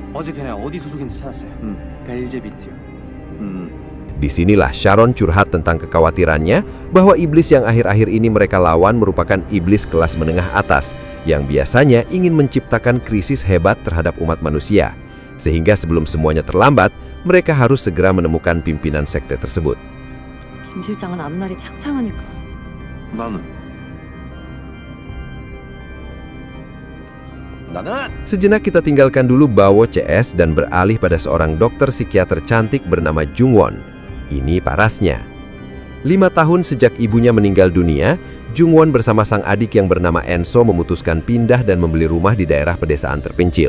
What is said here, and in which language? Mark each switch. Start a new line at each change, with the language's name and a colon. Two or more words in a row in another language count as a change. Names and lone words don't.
Indonesian: Disinilah Sharon curhat tentang kekhawatirannya bahwa iblis yang akhir-akhir ini mereka lawan merupakan iblis kelas menengah atas yang biasanya ingin menciptakan krisis hebat terhadap umat manusia. Sehingga sebelum semuanya terlambat, mereka harus segera menemukan pimpinan sekte tersebut.
Korean: 김 실장은 앞날이 창창하니까. 나는
Indonesian: Sejenak kita tinggalkan dulu Bawo CS dan beralih pada seorang dokter psikiater cantik bernama Jungwon. Ini parasnya. 5 tahun sejak ibunya meninggal dunia, Jungwon bersama sang adik yang bernama Enso memutuskan pindah dan membeli rumah di daerah pedesaan terpencil.